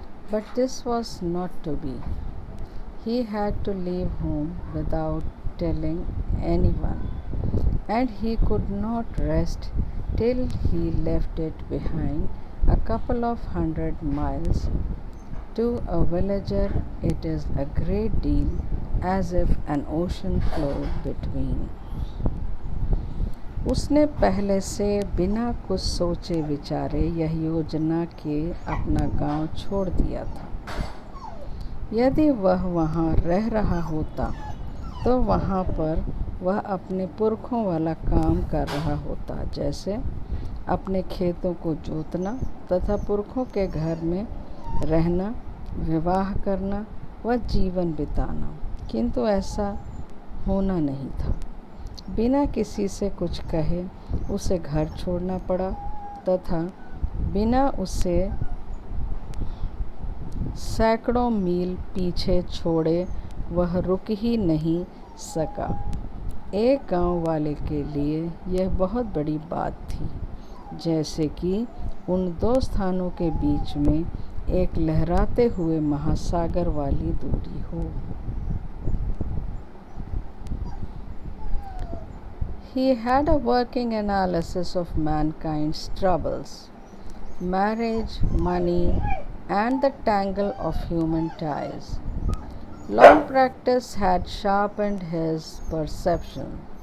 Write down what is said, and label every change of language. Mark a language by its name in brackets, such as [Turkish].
[English] But this was not to be. He had to leave home without telling anyone, and he could not rest till he left it behind a couple of 100 miles. To a villager, it is a great deal, as if an ocean flowed between. [Hindi] उसने पहले से बिना कुछ सोचे विचारे यह योजना के अपना गांव छोड़ दिया था। यदि वह वहाँ रह रहा होता तो वहाँ पर वह अपने पुरखों वाला काम कर रहा होता, जैसे अपने खेतों को जोतना तथा पुरखों के घर में रहना, विवाह करना व जीवन बिताना, किंतु ऐसा होना नहीं था। बिना किसी से कुछ कहे उसे घर छोड़ना पड़ा तथा बिना उसे सैकड़ों मील पीछे छोड़े वह रुक ही नहीं सका। एक गांव वाले के लिए यह बहुत बड़ी बात थी, जैसे कि उन दो स्थानों के बीच में एक लहराते हुए महासागर वाली दूरी हो। [English] He had a working analysis of mankind's troubles, marriage, money, and the tangle of human ties. Long practice had sharpened his perception.